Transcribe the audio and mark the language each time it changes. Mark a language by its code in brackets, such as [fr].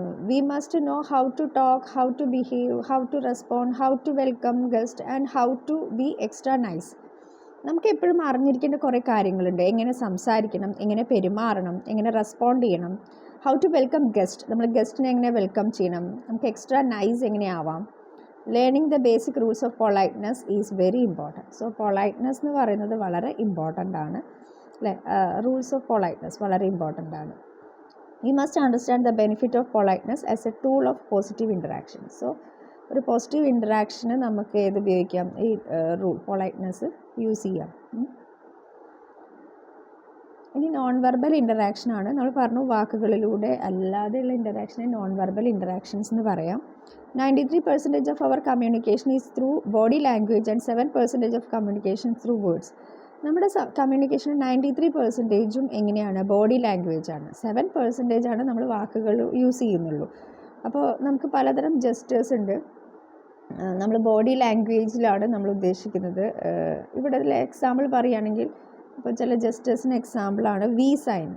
[en] We must know how to talk, how to behave, how to respond, how to welcome guests and how to be extra nice. [ml] നമുക്ക് എപ്പോഴും അറിഞ്ഞിരിക്കേണ്ട കുറേ കാര്യങ്ങളുണ്ട്. എങ്ങനെ സംസാരിക്കണം, എങ്ങനെ പെരുമാറണം, എങ്ങനെ റെസ്പോണ്ട് ചെയ്യണം, [en] how to welcome guest, [ml] നമ്മൾ ഗസ്റ്റിനെ എങ്ങനെ വെൽക്കം ചെയ്യണം, നമുക്ക് എക്സ്ട്രാ നൈസ് എങ്ങനെ ആവാം. [en] Learning the basic rules of politeness is very important. [ml] So politeness എന്ന് പറയുന്നത് വളരെ ഇമ്പോർട്ടൻ്റ് ആണ് അല്ലേ. റൂൾസ് ഓഫ് പൊളൈറ്റ്നെസ് വളരെ ഇമ്പോർട്ടൻ്റ് ആണ്. [en] We must understand the benefit of politeness as a tool of positive interaction. [ml] So ഒരു പോസിറ്റീവ് ഇൻറ്ററാക്ഷന് നമുക്ക് ഏത് ഉപയോഗിക്കാം, ഈ റൂൾ പൊളൈറ്റ്നെസ് യൂസ് ചെയ്യാം. ഇനി നോൺ വെർബൽ ഇൻറ്ററാക്ഷൻ ആണ്. നമ്മൾ പറഞ്ഞു വാക്കുകളിലൂടെ അല്ലാതെയുള്ള ഇൻറ്ററാക്ഷനെ നോൺ വെർബൽ ഇൻറ്ററാക്ഷൻസ് എന്ന് പറയാം. [en] 93% of our communication is through body language and 7% of communication through words. [ml] നമ്മുടെ കമ്മ്യൂണിക്കേഷൻ 93% എങ്ങനെയാണ്, ബോഡി ലാംഗ്വേജ് ആണ്. 7% ആണ് നമ്മൾ വാക്കുകൾ യൂസ് ചെയ്യുന്നുള്ളൂ. അപ്പോൾ നമുക്ക് പലതരം ജസ്റ്റേഴ്സ് ഉണ്ട്. നമ്മൾ ബോഡി ലാംഗ്വേജിലാണ് നമ്മൾ ഉദ്ദേശിക്കുന്നത്. ഇവിടെ എക്സാമ്പിൾ പറയുകയാണെങ്കിൽ ഇപ്പോൾ ചില ജസ്റ്റേഴ്സിന് എക്സാമ്പിളാണ് വി സൈൻ.